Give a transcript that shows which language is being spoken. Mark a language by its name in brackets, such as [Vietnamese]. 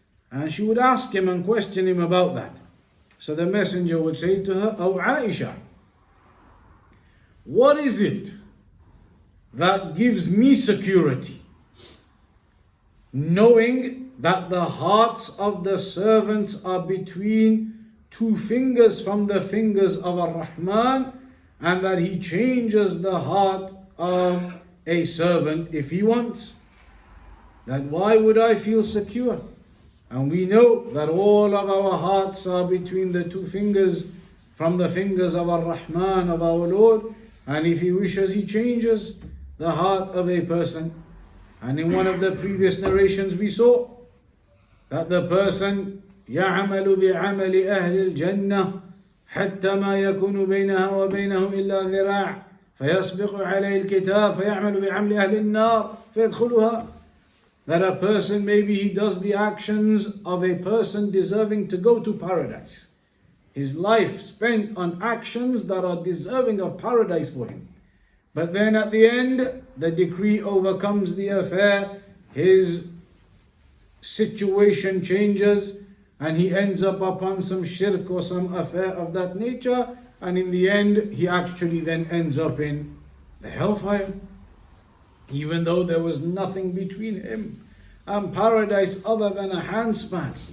[English] And she would ask him and question him about that. So the messenger would say to her, "Oh Aisha, what is it that gives me security, knowing that the hearts of the servants are between two fingers from the fingers of Ar-Rahman, and that he changes the heart of a servant if he wants? That why would I feel secure?" And we know that all of our hearts are between the two fingers from the fingers of Ar-Rahman, of our Lord, and if he wishes, he changes the heart of a person. And in one of the previous narrations we saw that the person [Arabic] يَعْمَلُ بِعَمَلِ أَهْلِ الْجَنَّةِ حَتَّى مَا يَكُونُ بَيْنَهَا وَبَيْنَهُ إِلَّا ذِرَاعٌ فَيَسْبِقُ عَلَيْهِ الْكِتَابُ فَيَعْمَلُ بِعَمْلِ أَهْلِ النَّارِ فَيَدْخُلُهَا. [English] That a person, maybe he does the actions of a person deserving to go to paradise. His life spent on actions that are deserving of paradise for him. But then at the end, the decree overcomes the affair, his situation changes, and he ends up upon some shirk or some affair of that nature, and in the end, he actually then ends up in the hellfire, even though there was nothing between him and paradise other than a handspan.